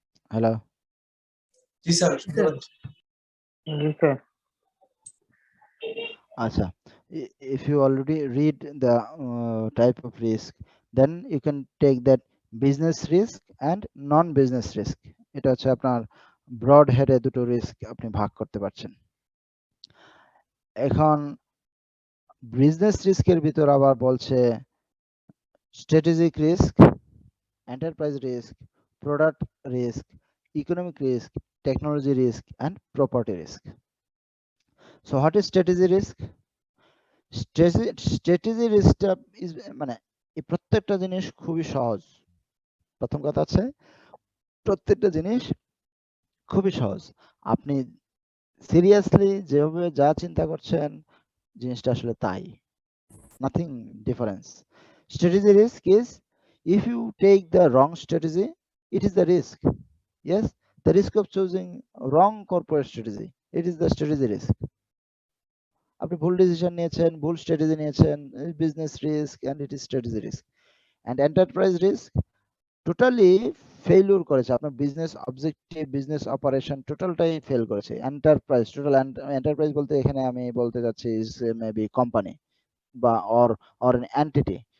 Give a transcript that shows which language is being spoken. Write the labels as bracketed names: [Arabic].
[English] hello, [Bangla] জি sir. জি sir. [English] আচ্ছা, if you already read the type of risk, then you can take that business risk and non business risk. [Bangla] এটা হচ্ছে আপনার broad হেডে দুটো risk আপনি ভাগ করতে পারছেন। এখন বিজনেস রিস্কের ভিতর আবার বলছে strategic risk, enterprise risk, product risk, economic risk, technology risk and property risk. [English] So what is strategy risk? [Bangla] Strategy রিস্কটা is মানে এই প্রত্যেকটা জিনিস খুবই সহজ। প্রথম কথা আছে প্রত্যেকটা জিনিস খুবই সহজ। আপনি সিরিয়াসলি যেভাবে যা চিন্তা করছেন জিনিসটা আসলে তাই, nothing difference. [English] Strategy risk is if you take the wrong strategy, it is the risk. Yes, the risk of choosing wrong corporate strategy, it is the strategy risk. [Bangla] আপনি ভুল ডিসিশন নিয়েছেন, ভুল স্ট্র্যাটেজি নিয়েছেন, business risk [English] And it is strategy risk. [Bangla] And enterprise risk totally failure করেছে, আপনার business objective, business operation টোটালটাই fail করেছে। Enterprise, total enterprise বলতে এখানে আমি বলতে যাচ্ছি ইজ মেবি কোম্পানি বা or an entity.